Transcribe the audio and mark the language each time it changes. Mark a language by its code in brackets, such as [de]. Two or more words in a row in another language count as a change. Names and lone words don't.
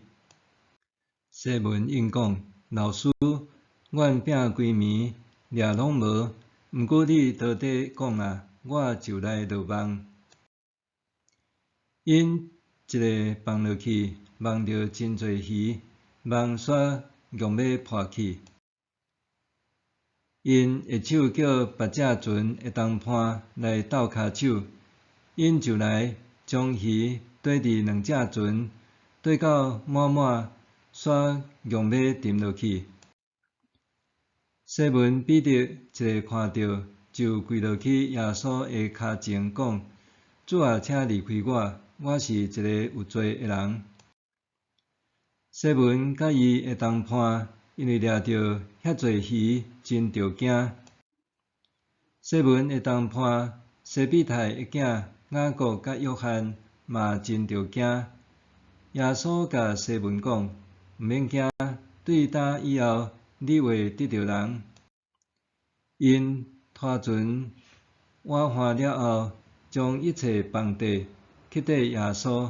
[nan] 西门应讲：老师，阮拼规暝，掠拢无，毋过你倒底讲啊，我就来落网。因一个放落去，网着真侪鱼，网煞用要破去。因下手叫别只船的同伴来斗骹手，因就来将鱼缀伫2只船，缀到满满，煞用要沉落去。西门彼得一个看到，就跪落去耶稣的骹前讲：主啊，请离开我，我是一个有罪的人。西门甲伊的同伴因为掠到遐侪鱼，真着惊。西门的同伴西庇太的囝雅各甲约翰嘛真着惊。耶稣甲西门讲：毋免惊，对呾以后你会得着人。因拖船划岸了后，将一切放低，去缀耶稣。